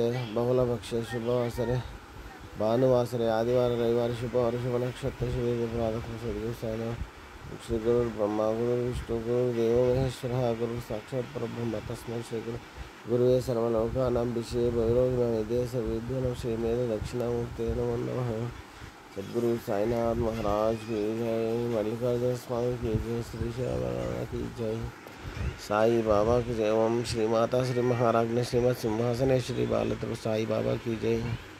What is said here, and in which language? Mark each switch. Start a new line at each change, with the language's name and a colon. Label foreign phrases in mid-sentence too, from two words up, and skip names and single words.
Sanskrit: బహుళపక్షే శుభవాసరే భానువాసరే ఆదివారం రవివారం శుభవారం శుభ నక్షత్ర శుభ శ్రీ గురు బ్రహ్మ గురు విష్ణు గురు దేవో మహేశ్వర గురు సాక్షాత్ పరబ్రహ్మ తస్మై శ్రీ గురువే సర్వలోకానాం విషయ భైరవ దేశ విద్యానం శ్రీ మేధ దక్షిణామూర్తి నమో నమః
Hindi: सद्गुरु साईनाथ महाराज की जय मल्लिकार्जुन स्वामी की जय श्री श्यामलाल की जय साई बाबा की जय ओम श्री माता श्री महाराज ने श्रीमद सिंहासनेश्वरी बालत्र साई बाबा की जय।